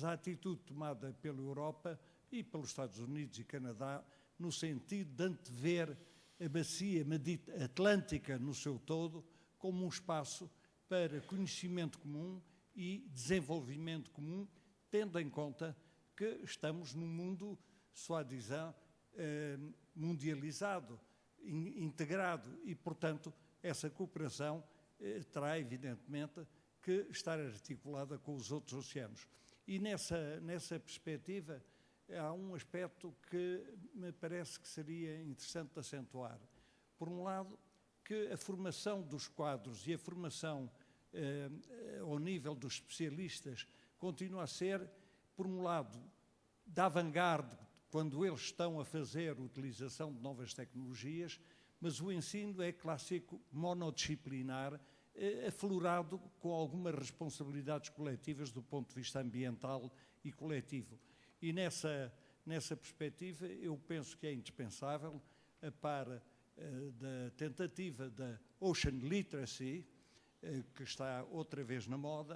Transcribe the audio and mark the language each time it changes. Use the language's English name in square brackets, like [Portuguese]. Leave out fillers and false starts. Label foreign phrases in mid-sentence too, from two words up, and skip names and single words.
[Portuguese] a atitude tomada pela Europa e pelos Estados Unidos e Canadá, no sentido de antever a bacia atlântica no seu todo como um espaço para conhecimento comum e desenvolvimento comum, tendo em conta que estamos num mundo, soi-disant, mundializado, integrado e, portanto, essa cooperação terá, evidentemente, que estar articulada com os outros oceanos. E nessa perspectiva há um aspecto que me parece que seria interessante de acentuar. Por um lado, que a formação dos quadros e a formação ao nível dos especialistas continua a ser, por um lado, da avant-garde, quando eles estão a fazer a utilização de novas tecnologias, mas o ensino é clássico, monodisciplinar, aflorado com algumas responsabilidades coletivas do ponto de vista ambiental e coletivo. E nessa perspectiva, eu penso que é indispensável, a par da tentativa da [English] Ocean Literacy, [Portuguese] que está outra vez na moda.